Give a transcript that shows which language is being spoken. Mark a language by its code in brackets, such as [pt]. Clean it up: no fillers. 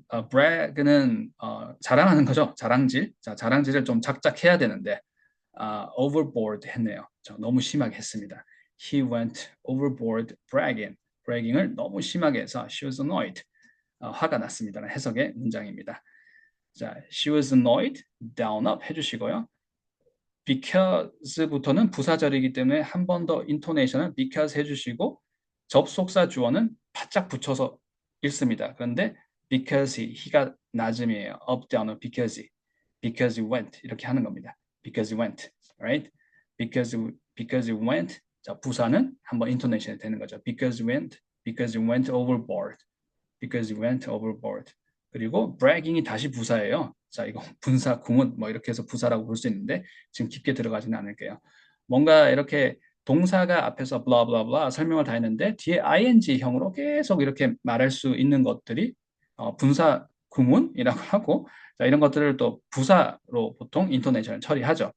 [ko] brag는 자랑하는 거죠. 자랑질. 자, 자랑질을 좀 작작해야 되는데 overboard 했네요. 너무 심하게 했습니다. [en] He went overboard bragging. [ko] bragging을 너무 심하게 해서 [en] she was annoyed. [ko] 화가 났습니다라는 해석의 문장입니다. 자, she was annoyed, down up 해주시고요. because부터는 부사절이기 때문에 한 번 더 intonation을 because 해주시고 접속사 주어는 바짝 붙여서 읽습니다. 그런데 because he가 낮음이에요. [en] up, down, up, because he went [ko] 이렇게 하는 겁니다. [en] because he went, right? because he went. [ko] 자, 부사는 한번 intonation이 되는 거죠. [en] because he went overboard. because he went overboard. [ko] 그리고 bragging이 다시 부사예요. 자, 이거 분사, 구문 뭐 이렇게 해서 부사라고 볼 수 있는데 지금 깊게 들어가지는 않을게요. 뭔가 이렇게 동사가 앞에서 blah blah blah 설명을 다 했는데 뒤에 ing형으로 계속 이렇게 말할 수 있는 것들이 분사 구문이라고 하고 자, 이런 것들을 또 부사로 보통 인토네이션을 처리하죠.